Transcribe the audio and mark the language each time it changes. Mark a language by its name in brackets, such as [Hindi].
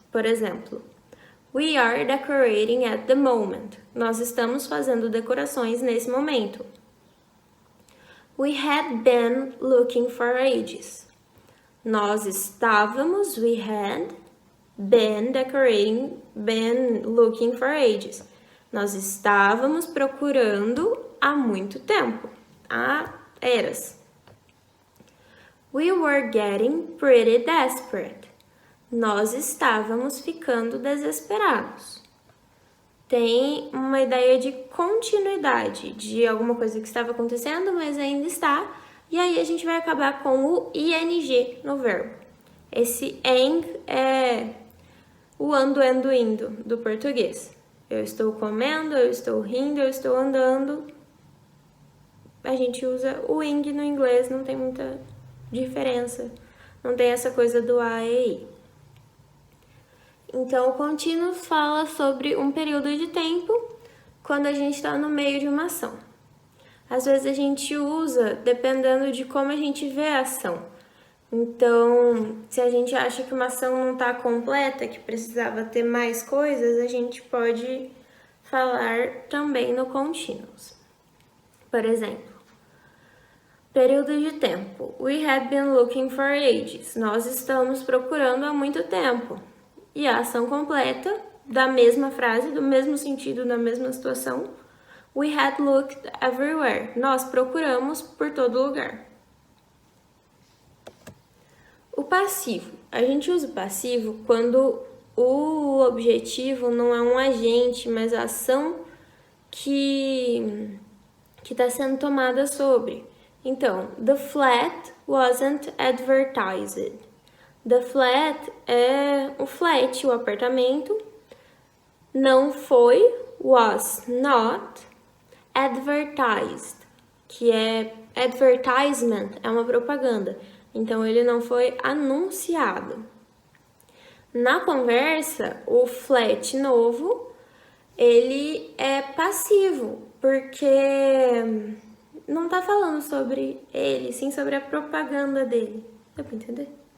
[Portuguese] Por exemplo, [English] we are decorating at the moment. [Portuguese] Nós estamos fazendo decorações nesse momento. [English] We had been looking for ages. [Portuguese] Nós estávamos, [English] we had been decorating, been looking for ages. [Portuguese] Nós estávamos procurando há muito tempo, há eras. [English] We were getting pretty desperate. [Portuguese] Nós estávamos ficando desesperados. Tem uma ideia de continuidade, de alguma coisa que estava acontecendo, mas ainda está. E aí a gente vai acabar com o ing no verbo. Esse eng é o ando, indo do português. Eu estou comendo, eu estou rindo, eu estou andando. A gente usa o ing no inglês, não tem muita diferença. Não tem essa coisa do a e i. Então, o contínuo fala sobre um período de tempo quando a gente está no meio de uma ação. Às vezes a gente usa dependendo de como a gente vê a ação. Então, se a gente acha que uma ação não está completa, que precisava ter mais coisas, a gente pode falar também no continuous. Por exemplo, período de tempo. [English] We had been looking for ages. [Portuguese] Nós estamos procurando há muito tempo. E a ação completa da mesma frase, do mesmo sentido, na mesma situação. [English] We had looked everywhere. [Portuguese] Nós procuramos por todo lugar. O passivo. A gente usa o passivo quando o objetivo não é um agente, mas a ação que está sendo tomada sobre. [English] Então, the flat wasn't advertised. The flat [Portuguese] é o flat, o apartamento. Não foi, [English] was not, [Portuguese] advertised, que é advertisement, é uma propaganda. Então, ele não foi anunciado. Na conversa, o flat novo, ele é passivo, porque não tá falando sobre ele, sim sobre a propaganda dele. Dá pra entender?